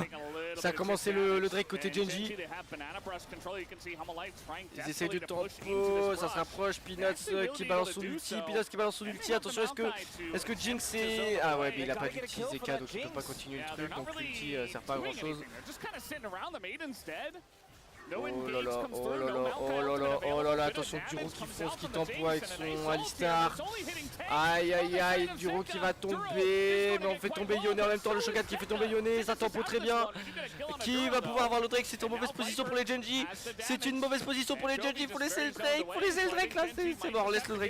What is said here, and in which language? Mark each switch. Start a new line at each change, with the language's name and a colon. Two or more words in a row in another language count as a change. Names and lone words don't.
French: Ça a commencé le Drake côté GENG. Ils essayent de tempo, ça se rapproche. Peanuts qui balance son ulti. Attention, est-ce que Jinx est. Ah ouais, mais il a pas d'ulti Zeka, donc il peut pas continuer le truc. Donc l'ulti sert pas à grand chose. Oh là là, oh là là, oh là là, oh là là, attention Duro qui fonce, qui tempo avec son Alistar. Aïe aïe aïe, Duro qui va tomber, mais on fait tomber Yone en même temps, le Shogun qui fait tomber Yone, ça tempo très bien. Qui va pouvoir avoir le Drake? C'est en mauvaise position pour les GENG. C'est une mauvaise position pour les GENG, faut laisser le Drake, là, c'est mort, laisse le Drake.